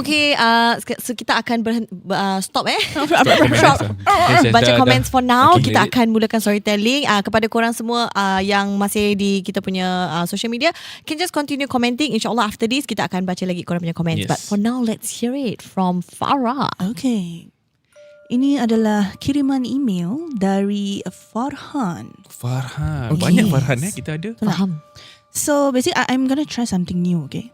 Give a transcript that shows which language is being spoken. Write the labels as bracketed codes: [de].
[ms] Okay, so kita akan stop baca Dah. [en] comments for now. Okay. [ms] Kita akan mulakan storytelling. Kepada korang semua yang masih di kita punya social media, [en] can just continue commenting. [ms] InsyaAllah [en] after this [ms] kita akan baca lagi korang punya comments. [en] Yes. But for now, let's hear it from Farah. Okay. [ms] Ini adalah kiriman email dari Farhan. Farhan. Okay. Banyak Farhan kita ada. Faham? [en] So basically I'm gonna try something new, okay?